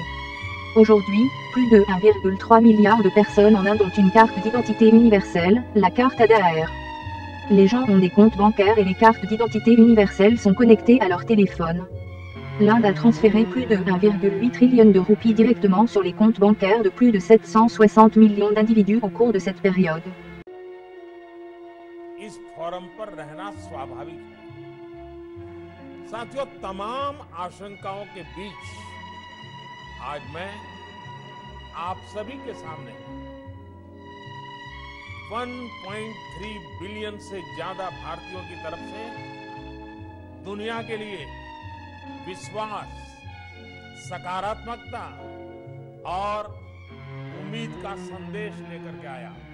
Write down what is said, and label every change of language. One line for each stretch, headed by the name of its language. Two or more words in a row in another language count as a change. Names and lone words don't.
French: Aujourd'hui, plus de 1,3 milliard de personnes en Inde ont une carte d'identité universelle, la carte Aadhaar. Les gens ont des comptes bancaires et les cartes d'identité universelles sont connectées à leur téléphone. L'Inde a transféré plus de 1,8 trillion de roupies directement sur les comptes bancaires de plus de 760 millions d'individus au cours de cette période.
Hindi: इस फोरम पर रहना स्वाभाविक है। साथियों, तमाम आशंकाओं के बीच आज मैं आप सभी के सामने 1.3 बिलियन से ज्यादा भारतीयों की तरफ से दुनिया के लिए विश्वास, सकारात्मकता और उम्मीद का संदेश लेकर के आया।